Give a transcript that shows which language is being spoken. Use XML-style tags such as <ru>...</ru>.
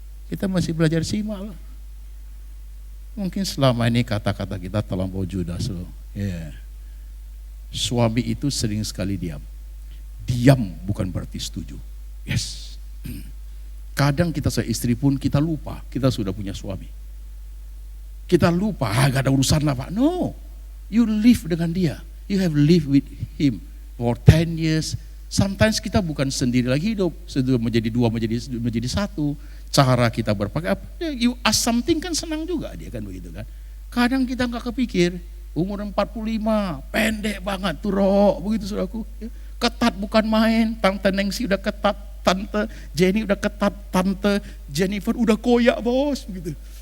<id>Kita masih belajar simak lah. Mungkin selama ini kata-kata kita terlampau judas loh.</id> <en>Yeah.</en> <id>Suami itu sering sekali diam. Diam bukan berarti setuju.</id> <en>Yes.</en> <id>Kadang kita sebagai istri pun kita lupa kita sudah punya suami. Kita lupa, gak ada urusan lah Pak.</id> <en>No, you live</en> <id>dengan dia.</id> <en>You have lived with him for 10 years.</en> <id>Sometimes kita bukan sendiri lagi hidup, sudah menjadi dua, menjadi satu. Cara kita berpakaian,</id> <en>you ask something</en> <id>kan senang juga dia kan begitu kan. Kadang kita gak kepikir. Umur 45, pendek banget tuh Rok, begitu saudaraku. Ketat bukan main, Tante Nengsi udah ketat, Tante Jenny udah ketat, Tante Jennifer udah koyak bos, begitu.</id>